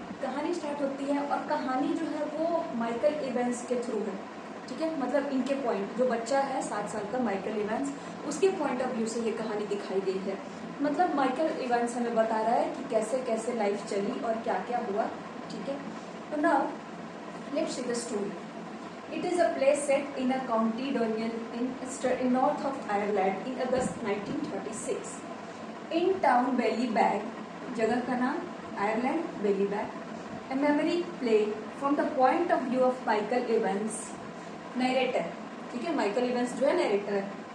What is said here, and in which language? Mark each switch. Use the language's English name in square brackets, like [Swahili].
[Hindi] कहानी स्टार्ट होती है और कहानी जो है वो माइकल इवेंस के थ्रू है। ठीक है, मतलब इनके पॉइंट, जो बच्चा है 7 साल का माइकल इवेंस, उसके पॉइंट ऑफ व्यू से ये कहानी दिखाई गई है। मतलब माइकल इवेंस हमें बता रहा है कि कैसे कैसे लाइफ चली और क्या क्या हुआ। ठीक है, तो [English] Now let's see the story. It is a play set in a county Donegal in north of Ireland in August 1936. In town [Hindi] Ballybag, जगह का नाम Ireland Ballybag. [English] A memory play from the point of view of Michael Evans, narrator. [Hindi] ठीक है, Michael Evans जो है narrator है.